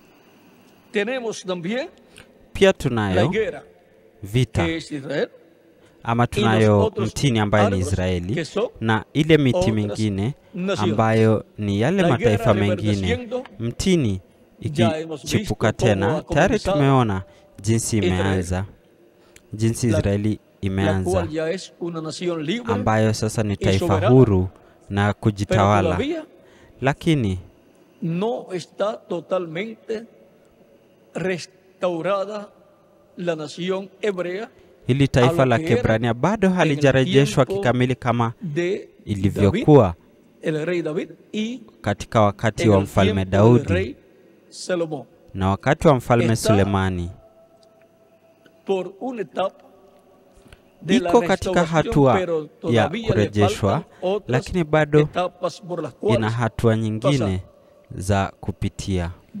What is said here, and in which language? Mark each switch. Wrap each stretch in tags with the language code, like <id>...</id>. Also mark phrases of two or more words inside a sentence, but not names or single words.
<sw>Pia tunayo vita ama tunayo mtini ambaye ni Israeli na ile miti mingine ambayo ni yale mataifa mengine. Mtini ikichipuka tena, tayari tumeona jinsi imeanza, jinsi Israeli imeanza, ambayo sasa ni taifa huru na kujitawala, lakini</sw> <es>no está totalmente restaurada la nación hebrea.</es> <sw>Hili taifa la Kiebrania bado halijarejeshwa kikamili kama ilivyokuwa katika wakati wa mfalme Daudi na wakati wa mfalme Sulemani. Iko katika hatua ya kurejeshwa, lakini bado ina hatua nyingine za kupitia.</sw>